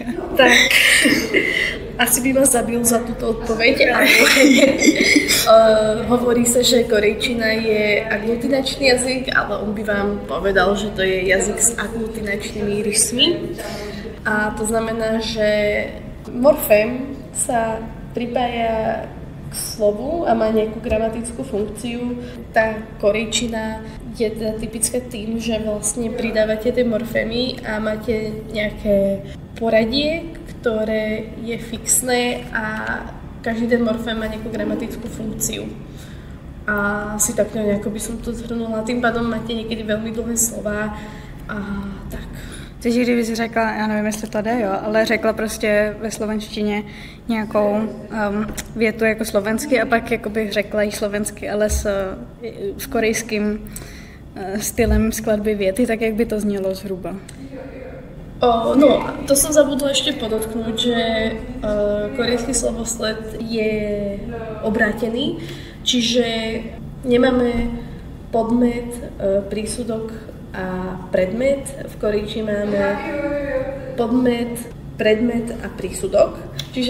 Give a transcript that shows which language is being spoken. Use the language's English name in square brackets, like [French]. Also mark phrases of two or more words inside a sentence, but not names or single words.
[Slovak] Tak, asi by ma zabil za túto odpoveď, ale hovorí sa, že korejčina je aglutinačný jazyk, ale on by vám povedal, že to je jazyk s aglutinačnými rysmi. A to znamená, že morfém sa pripája k slovu a má nejakú gramatickú funkciu. Tá korejčina je teda typická tým, že vlastne pridávate tie morfémy a máte nejaké poradie, ktoré je fixné a každý ten morfém má nejakú gramatickú funkciu. A asi tak nejako by som to zhrnula. Tým pádom máte niekedy veľmi dlhé slova a tak. [Czech] Takže kdyby si řekla, já nevím, jestli to jde, jo, ale řekla prostě ve slovenštině nějakou větu jako slovensky a pak jakoby řekla jí slovensky, ale s korejským stylem skladby věty, tak jak by to znělo zhruba? [Slovak] No, to som zabudla ešte podotknúť, že korejský slovosled je obrátený, čiže nemáme podmet, prísudok a predmet. V korejčine máme podmet, predmet a prísudok.